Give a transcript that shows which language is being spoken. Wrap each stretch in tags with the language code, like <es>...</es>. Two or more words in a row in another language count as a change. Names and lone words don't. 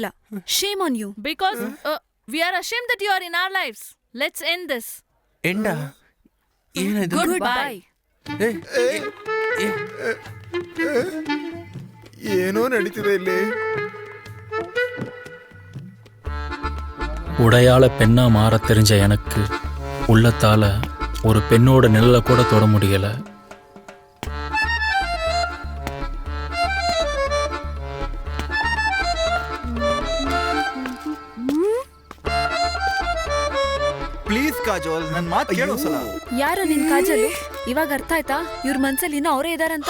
<en>shame on you. Because we are ashamed that you are in our lives. Let's end this.</en> <kn>ಎಂಡ? ಏನಿದು?</kn> <en>Goodbye.</en> <kn>ಏನೋ ನಡೀತಿದೆ ಇಲ್ಲಿ.</kn> <ta>உடையாள பெண்ணா மாற தெரிஞ்ச எனக்கு உள்ளத்தால ஒரு பெண்ணோட நிழலை கூட தொட முடியல.</ta> <kn>ಪ್ಲೀಸ್ ಕಾಜೋಲ್, ನನ್ನ ಮಾತು ಕೇಳು ಸಲ. ಯಾರು ನಿನ್ ಕಾಜಲು? ಇವಾಗ ಅರ್ಥ ಆಯ್ತಾ ಇವ್ರ ಮನ್ಸಲ್ಲಿ ಇನ್ನೂ ಅವರೇ ಇದಾರಂತ?</kn>